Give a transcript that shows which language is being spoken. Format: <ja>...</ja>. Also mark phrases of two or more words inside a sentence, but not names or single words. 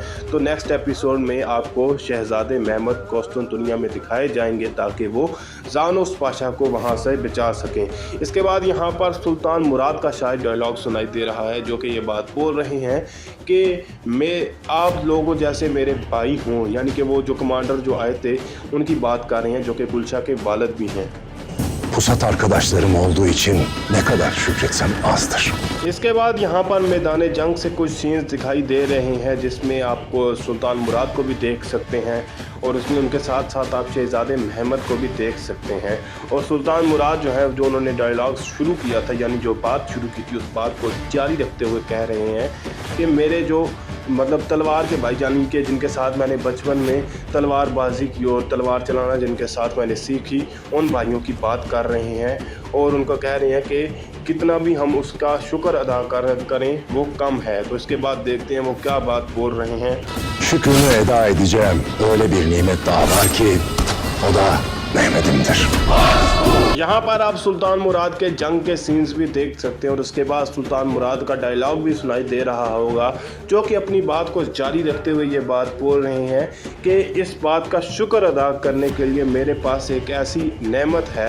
<hi>तो</hi> <en>next episode</en> <hi>में आपको शहज़ादे महमद कुस्तुनतुनिया में दिखाए जाएंगे ताकि वो ज़ानुस पाशा को वहाँ से बचा सकें। इसके बाद यहाँ पर सुल्तान मुराद का शायद डायलॉग सुनाई दे रहा है जो कि ये बात बोल रहे हैं कि मैं आप लोगों जैसे मेरे भाई हों, यानी कि वो जो कमांडर जो आए थे उनकी बात कर रहे हैं जो कि गुलशा के वालिद भी हैं।</hi> <tr>Pusat arkadaşlarım olduğu için ne kadar şükretsem azdır.</tr> <hi>इसके बाद यहाँ पर मैदान जंग से कुछ सीन्स दिखाई दे रहे हैं जिसमें आपको सुल्तान मुराद को भी देख सकते हैं और उसमें उनके साथ साथ आप शहज़ादे महमद को भी देख सकते हैं। और सुल्तान मुराद जो है जो उन्होंने डायलॉग शुरू किया था, यानी जो बात शुरू की थी उस बात को जारी रखते हुए कह रहे हैं कि मेरे जो मतलब तलवार के भाई यानी कि जिनके साथ मैंने बचपन में तलवारबाजी की और तलवार चलाना जिनके साथ मैंने सीखी, उन भाइयों की बात कर रहे हैं। और उनको कह रहे हैं कि कितना भी हम उसका शुक्र अदा करें वो कम है। तो इसके बाद देखते हैं वो क्या बात बोल रहे हैं।</hi> <tr>Şükrümü eda edeceğim. Öyle bir nimet daha var ki o da Mehmet'imdir.</tr> <hi>यहाँ पर आप सुल्तान मुराद के जंग के सीन्स भी देख सकते हैं और उसके बाद सुल्तान मुराद का डायलॉग भी सुनाई दे रहा होगा जो कि अपनी बात को जारी रखते हुए ये बात बोल रहे हैं कि इस बात का शुक्र अदा करने के लिए मेरे पास एक ऐसी नेमत है।</hi>